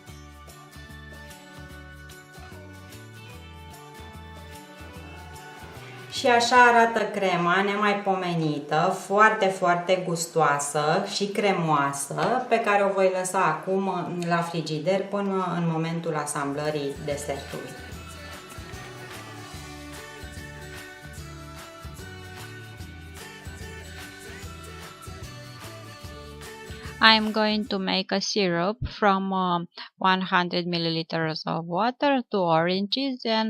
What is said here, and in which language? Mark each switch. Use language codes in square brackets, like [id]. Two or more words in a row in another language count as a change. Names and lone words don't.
[ro] Și așa arată crema nemaipomenită, foarte, foarte gustoasă și cremoasă, pe care o voi lăsa acum la frigider până în momentul asamblării desertului. [en] I'm going to make a syrup from 100 milliliters of water, 2 oranges and